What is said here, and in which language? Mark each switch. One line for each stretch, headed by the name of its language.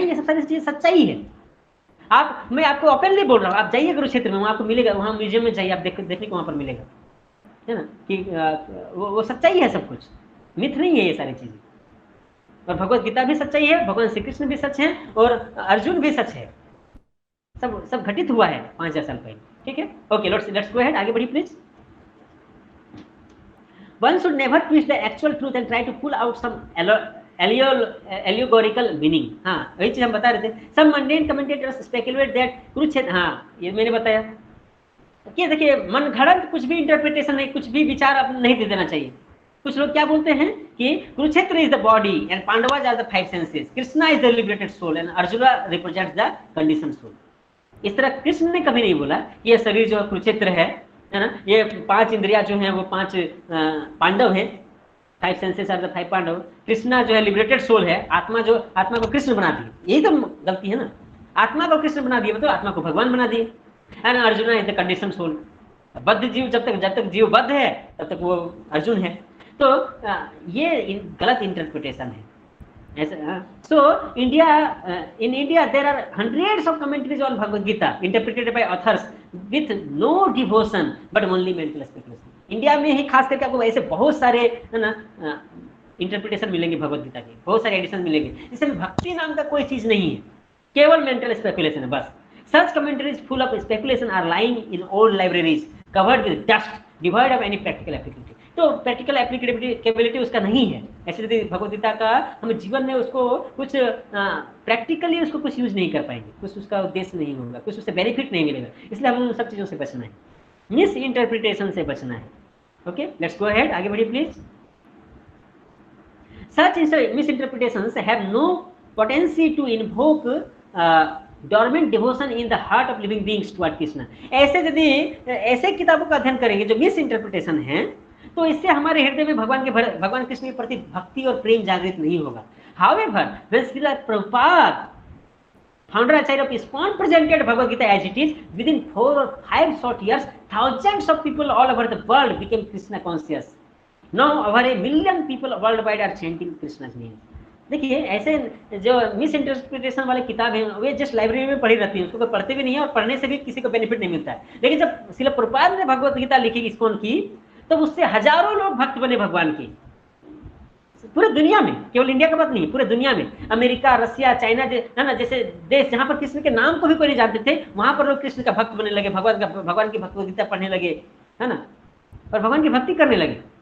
Hindi: नहीं, ये सब सारी चीजें सच्चाई है। मैं आपको ओपनली बोल रहा हूँ, आप जाइए कुरुक्षेत्र में, वहाँ आपको मिलेगा, वहाँ म्यूजियम में जाइए, आप देखने को वहाँ पर मिलेगा, है ना, कि वो सच्चाई है, सब कुछ मिथ नहीं है ये सारी चीजें। और भगवत गीता भी सच्चाई है, भगवान श्री कृष्ण भी सच है, और अर्जुन भी सच है, सब घटित हुआ है 5000 साल पहले, ठीक है।
English: okay, let's go ahead,
Hindi: आगे बढ़िए
English: Please. One should never twist the actual truth and try to pull out some allegorical meaning.
Hindi: हाँ, वही चीज हम बता रहे थे।
English: Some mundane commentators speculate that
Hindi: Kurukshetra, हाँ ये मैंने बताया कि देखिए मनगढ़ंत कुछ भी इंटरप्रिटेशन नहीं, कुछ भी विचार आप नहीं दे देना चाहिए। कुछ लोग क्या बोलते हैं कि
English: Kurukshetra is the body and Pandavas are the 5 senses, Krishna is the liberated soul and Arjuna represents the condition soul.
Hindi: इस तरह कृष्ण ने कभी नहीं बोला कि यह शरीर जो कुरुक्षेत्र है ना, ये 5 इंद्रिया जो हैं वो 5 पांडव हैं,
English: 5 senses are the 5 Pandava.
Hindi: Krishna जो है लिबरेटेड सोल है, आत्मा को कृष्ण बना दिए, यही तो गलती है ना, आत्मा को कृष्ण बना दिए मतलब आत्मा को भगवान बना दिए।
English: and Arjuna is the condition soul,
Hindi: बद्ध जीव, जब तक जीव बद्ध है तब तक वो अर्जुन है। तो ये गलत इंटरप्रिटेशन है ऐसा।
English: So in India there are hundreds of commentaries on Bhagavad Gita interpreted by authors with no devotion but only mental speculation.
Hindi: India में ही खास करके आपको ऐसे बहुत सारे, है ना, इंटरप्रिटेशन मिलेंगे भगवद गीता के, बहुत सारे एडिशन मिलेंगे जिसमें भक्ति नाम का कोई चीज नहीं है, केवल मेंटल स्पेकुलेशन है बस।
English: Such commentaries full of speculation are lying in old libraries covered with dust, devoid of any practical applicability.
Hindi: तो प्रैक्टिकल एप्लीकेबिलिटी उसका नहीं है। ऐसे यदि भगवद गीता का हम जीवन में उसको कुछ प्रैक्टिकली उसको कुछ यूज नहीं कर पाएंगे, कुछ उसका उद्देश्य नहीं होगा, कुछ उससे बेनिफिट नहीं मिलेगा। इसलिए हमें उन सब चीजों से बचना है, मिस इंटरप्रिटेशन से बचना है।
English: okay, let's go ahead,
Hindi: आगे बढ़िए
English: Please. Such misinterpretations have no potency to invoke dormant devotion in the heart of living beings toward Krishna.
Hindi: ऐसे किताबों का अध्ययन करेंगे जो मिस इंटरप्रिटेशन है, तो इससे हमारे हृदय में भगवान कृष्ण के प्रति भक्ति और प्रेम जागृत नहीं होगा।
English: However, when Srila Prabhupada, founder and of ISKCON, presented Bhagavad Gita as it is, within 4 or 5 short years, thousands of people all over the world became Krishna conscious. Now over 1 million people worldwide are chanting Krishna's name.
Hindi: देखिए ऐसे जो miss interpretation वाले किताब हैं वे just library में पढ़ी रहती हैं, उसको कोई पढ़ते भी नहीं है और पढ़ने से भी किसी को बेनिफिट नहीं मिलता है। लेकिन जब श्रील प्रभुपाद ने भगवत गीता लिखी ISKCON की, तो उससे हजारों लोग भक्त बने भगवान की, पूरे दुनिया में, केवल इंडिया का बात नहीं, पूरे दुनिया में, अमेरिका, रसिया, चाइना है ना, जैसे देश जहां पर कृष्ण के नाम को भी कोई नहीं जानते थे, वहां पर लोग कृष्ण का भक्त बनने लगे, भगवान की भगवत गीता पढ़ने लगे, है ना, और भगवान की भक्ति करने लगे।